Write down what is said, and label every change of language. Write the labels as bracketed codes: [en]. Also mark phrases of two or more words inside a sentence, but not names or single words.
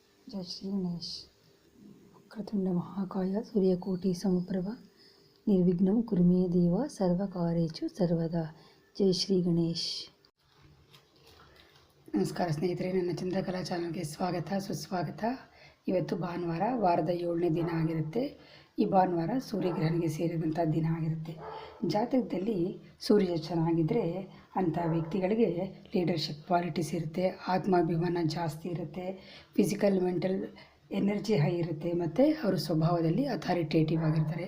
[hi] जय श्री गणेश। [sa] वक्रतुंड महाकाय सूर्यकोटि समप्रभ निर्विघ्नं कुरु मे देव सर्वकार्येषु सर्वदा। [hi] जय ಶ್ರೀ ಗಣೇಶ್। [kn] ನಮಸ್ಕಾರ ಸ್ನೇಹಿತರೆ, ನನ್ನ ಚಂದ್ರಕಲಾ ಚಾನಲ್ಗೆ ಸ್ವಾಗತ ಸುಸ್ವಾಗತ. ಇವತ್ತು ಭಾನುವಾರ, ವಾರದ 7ನೇ ದಿನ ಆಗಿರುತ್ತೆ. ಈ ಭಾನುವಾರ ಸೂರ್ಯಗ್ರಹಣಿಗೆ ಸೇರಿದಂಥ ದಿನ ಆಗಿರುತ್ತೆ. ಜಾತಕದಲ್ಲಿ ಸೂರ್ಯ ಚೆನ್ನಾಗಿದ್ದರೆ ಅಂಥ ವ್ಯಕ್ತಿಗಳಿಗೆ [en] leadership qualities [kn] ಇರುತ್ತೆ, ಆತ್ಮಾಭಿಮಾನ ಜಾಸ್ತಿ ಇರುತ್ತೆ, [en] physical mental energy high [kn] ಇರುತ್ತೆ, ಮತ್ತು ಅವರು ಸ್ವಭಾವದಲ್ಲಿ ಅಥಾರಿಟೇಟಿವ್ ಆಗಿರ್ತಾರೆ.